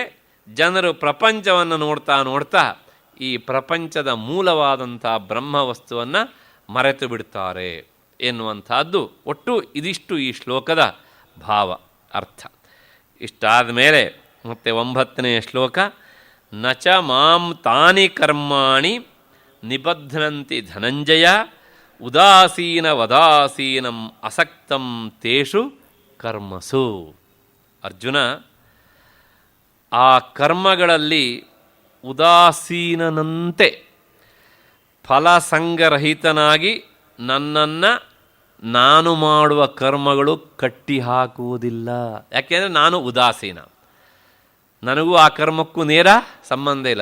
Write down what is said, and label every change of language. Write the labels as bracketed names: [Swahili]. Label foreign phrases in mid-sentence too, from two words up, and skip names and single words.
[Kannada] ಜನರು ಪ್ರಪಂಚವನ್ನು ನೋಡ್ತಾ ನೋಡ್ತಾ ಈ ಪ್ರಪಂಚದ ಮೂಲವಾದಂಥ ಬ್ರಹ್ಮವಸ್ತುವನ್ನು ಮರೆತು ಬಿಡ್ತಾರೆ ಎನ್ನುವಂಥದ್ದು ಒಟ್ಟು ಇದಿಷ್ಟು ಈ ಶ್ಲೋಕದ ಭಾವ ಅರ್ಥ. ಇಷ್ಟಾದ ಮೇಲೆ ಮತ್ತೆ 9ನೇ ಶ್ಲೋಕ, [Sanskrit] ನಚ ಮಾಂ ತಾನಿ ಕರ್ಮಾಣಿ ನಿಬಧ್ನಂತಿ ಧನಂಜಯ ಉದಾಸೀನ ವದಾಸೀನಂ ಅಸಕ್ತಂ ತೇಷು ಕರ್ಮಸು. [Kannada] ಅರ್ಜುನ, ಆ ಕರ್ಮಗಳಲ್ಲಿ ಉದಾಸೀನನಂತೆ ಫಲಸಂಗರಹಿತನಾಗಿ ನನ್ನನ್ನು ನಾನು ಮಾಡುವ ಕರ್ಮಗಳು ಕಟ್ಟಿ ಹಾಕುವುದಿಲ್ಲ. ಯಾಕೆಂದರೆ ನಾನು ಉದಾಸೀನ, ನನಗೂ ಆ ಕರ್ಮಕ್ಕೂ ನೇರ ಸಂಬಂಧ ಇಲ್ಲ.